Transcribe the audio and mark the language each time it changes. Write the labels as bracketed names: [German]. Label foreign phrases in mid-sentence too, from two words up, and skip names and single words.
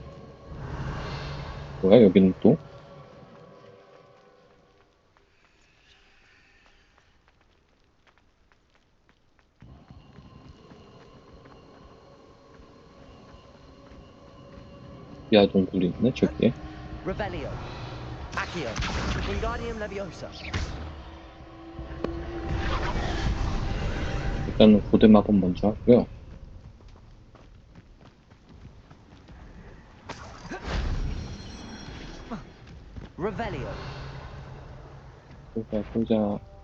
[Korean] 뭐야, 여기는 또? 야, 동굴이 있네, 저기에. Revelio. Accio. Wingardium Leviosa. 일단은 고대 마법 먼저 하고요. Revelio. 보자.